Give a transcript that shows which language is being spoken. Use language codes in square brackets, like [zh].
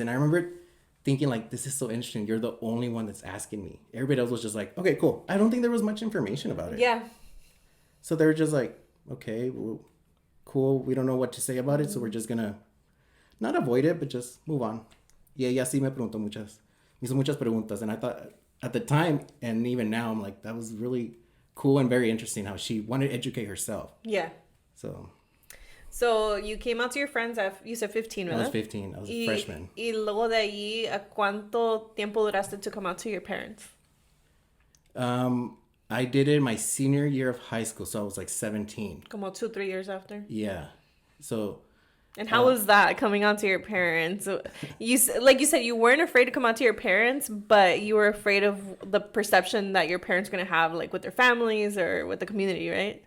[en] And I remember thinking, like, this is so interesting. You're the only one that's asking me. Everybody else was just like, okay, cool. I don't think there was much information about it. Yeah. So they were just like, okay, well, cool. We don't know what to say about it. So we're just going to not avoid it, but just move on. [es] Y ella sí me hizo muchas preguntas. [en] And I thought at the time, and even now, I'm like, that was really cool and very interesting how she wanted to educate herself. Yeah. So you came out to your friends at, you said 15, right? I was 15. I was a freshman. [es] Y luego de ahí, ¿a cuánto tiempo duraste [en] to come out to your parents? I did it my senior year of high school, so I was like 17. Como 2-3 years after? Yeah. So... And how was that, coming out to your parents? Like you said, you weren't afraid to come out to your parents, but you were afraid of the perception that your parents were going to have, like, with their families or with the community, right?